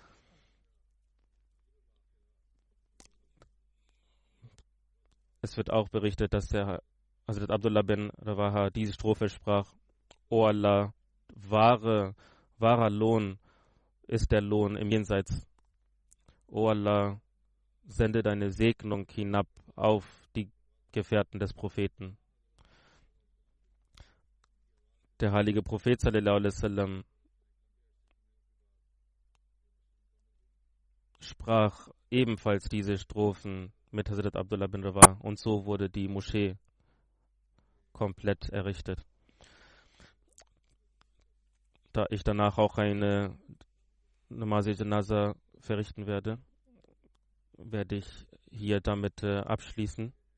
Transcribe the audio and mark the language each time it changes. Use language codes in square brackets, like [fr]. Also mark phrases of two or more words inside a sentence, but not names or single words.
[de] Es wird auch berichtet, dass der Hazrat Abdullah bin Rawaha diese Strophe sprach: O Allah, wahrer Lohn ist der Lohn im Jenseits. O Allah, sende deine Segnung hinab auf die Gefährten des Propheten. Der heilige Prophet [ar] صلى الله عليه وسلم [de] sprach ebenfalls diese Strophen mit Hazrat Abdullah bin Rawaha und so wurde die Moschee komplett errichtet. Da ich danach auch eine Namaz-e-Janaza verrichten werde, werde ich hier damit abschließen.